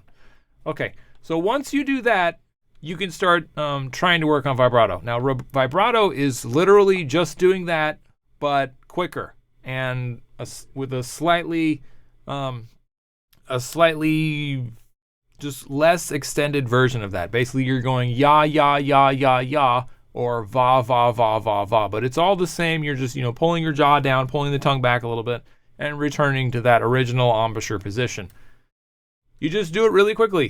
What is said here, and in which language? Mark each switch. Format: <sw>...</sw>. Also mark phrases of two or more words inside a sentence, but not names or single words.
<en>Okay, so once you do that, you can start trying to work on vibrato. Now, vibrato is literally just doing that, but quicker and with a slightly just less extended version of that. Basically, you're going ya, ya, ya, ya, ya, or va, va, va, va, va. But it's all the same. You're just, pulling your jaw down, pulling the tongue back a little bit, and returning to that original embouchure position. You just do it really quickly.</en>